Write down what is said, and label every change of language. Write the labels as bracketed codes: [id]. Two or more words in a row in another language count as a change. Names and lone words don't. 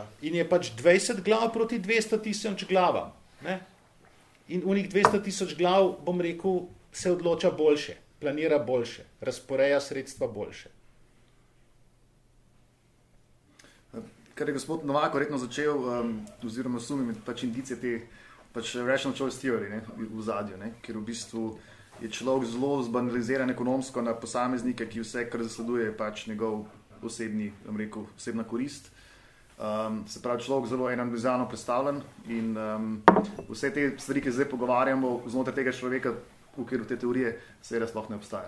[sl] In je 20 glav proti 200,000 glavam. Ne? In unih 200,000 glav, bom rekel, se odloča boljše, planira boljše, razporeja sredstva boljše. Kar je gospod Novak verjetno začel, oziroma sumim, indicije te [en] rational choice theory, [sl] ne, v zadju, ne, ker v bistvu je človek zelo zbanaliziran ekonomsko na posameznike, ki vse, kar zasleduje, je njegov osebna korist. Se pravi, človek zelo individualno predstavljen in vse te stvari, ki zdaj pogovarjamo znotraj tega človeka, v okviru te teorije, seveda sploh ne obstaja.